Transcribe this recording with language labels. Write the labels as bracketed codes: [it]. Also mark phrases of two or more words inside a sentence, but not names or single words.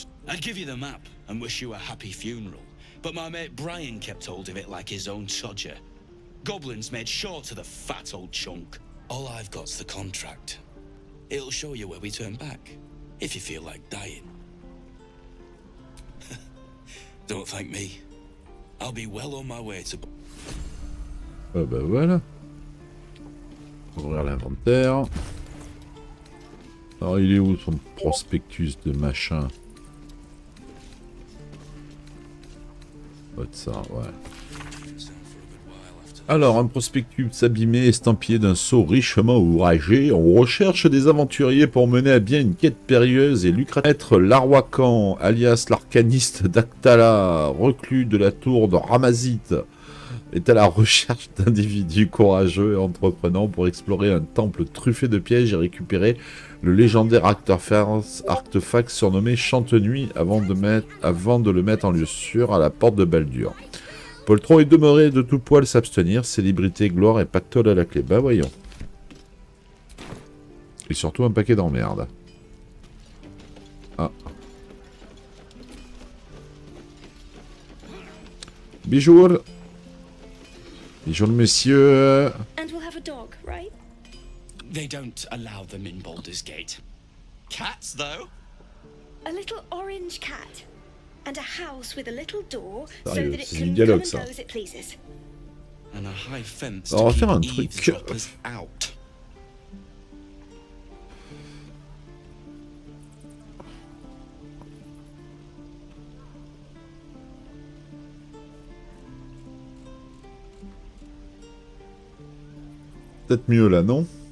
[en] I'd give you the map and wish you a happy funeral, but my mate Brian kept hold of it like his own todger. Goblins made sure to the fat old chunk. All I've got's the contract. It'll show you where we turn back, if you feel like dying. Don't thank me. I'll be well on my way to... [fr] Ah bah voilà. Ouvrir l'inventaire. Alors il est où son prospectus de machin? Va être ça, ouais. Alors, un prospectus abîmé, estampillé d'un sceau richement ouvragé. On recherche des aventuriers pour mener à bien une quête périlleuse et lucrative. Maître Larwakan, alias l'arcaniste d'Actala, reclus de la tour de Ramazith, est à la recherche d'individus courageux et entreprenants pour explorer un temple truffé de pièges et récupérer le légendaire artefact surnommé Chante-Nuit avant de le mettre en lieu sûr à la porte de Baldur. Poltron est demeuré de tout poil s'abstenir, célébrité, gloire et pactole à la clé. Bah voyons. Et surtout un paquet d'emmerdes. Ah. Bonjour. Bonjour monsieur. [en] And we'll have a dog, right? They don't allow them in Baldur's Gate. Cats, though? A little orange cat. And a house with a little door so [fr] Sérieux, [en] that it [fr] c'est [en] can [fr] du [en] come [fr] dialogue [en] and [fr] ça. [en] go as it pleases. And a high fence [fr] Alors, on va [en] to [fr] faire un [en] keep [fr] truc. [en] eavesdroppers out. [fr] Peut-être mieux là, non?